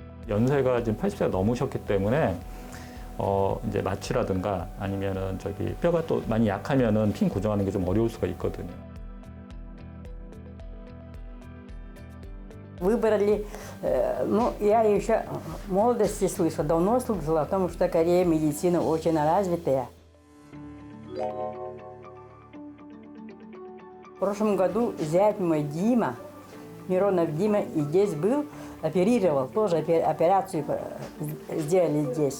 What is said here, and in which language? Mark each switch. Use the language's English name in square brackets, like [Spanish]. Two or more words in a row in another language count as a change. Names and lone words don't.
[Korean] 연세가 지금 80세가 넘으셨기 때문에 이제 마취라든가 아니면은 뼈가 또 많이 약하면은 핀 고정하는 게 좀 어려울 수가 있거든요. [Russian] Выбрали, ну, я еще в молодости слышала, давно слышала о том, что Корея медицина очень развитая. В прошлом году зять мой Дима, Миронов Дима, и здесь был, оперировал, тоже операцию сделали здесь.